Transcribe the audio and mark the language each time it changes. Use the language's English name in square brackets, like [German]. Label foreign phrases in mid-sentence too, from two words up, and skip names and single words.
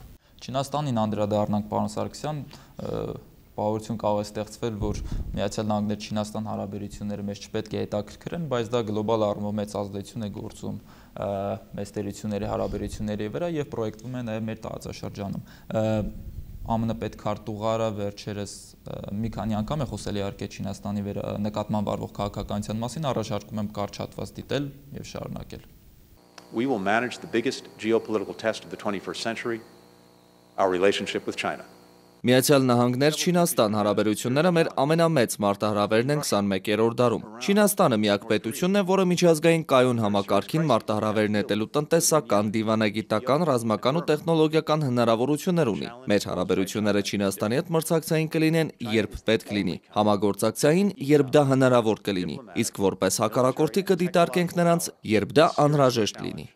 [Armenian] Չինաստանին անդրադառնանք, պարոն Սարգսյան, պահորություն կարող է ստեղծվել, որ Միացյալ Նահանգներ Չինաստան հարաբերությունները մեզ չպետք է հետաքրքրեն, բայց դա գլոբալ առումով մեծ ազդեցություն է գործում մեծ տերությունների հարաբերությունների վրա եւ պրոյեկտվում է նաեւ մեր տարածաշրջանում։ ԱՄՆ պետքարտուղարը վերջերս մի քանի անգամ է խոսել իհարկե Չինաստանի նկատմամբ արվող քաղաքականության մասին, առաջարկում եմ կարճ հատված դիտել եւ շարունակել։ [English] We will manage the biggest geopolitical test of the 21st century, our relationship with China. [Armenian] Միացյալ Նահանգներ Չինաստան հարաբերությունները մեր ամենամեծ մարտահրավերն են 21-րդ դարում։ Չինաստանը միակ պետությունն է, որը միջազգային կայուն համակարգին մարտահրավեր նետելու տնտեսական, դիվանագիտական, ռազմական ու տեխնոլոգիական հնարավորություններ ունի։ Մեր հարաբերությունները Չինաստանի հետ մրցակցային կլինեն, երբ պետք լինի, համագործակցային, երբ դա հնարավոր կլինի, իսկ որպես հակառակորդի կդիտարկենք նրանց, երբ դա անհրաժեշտ լինի։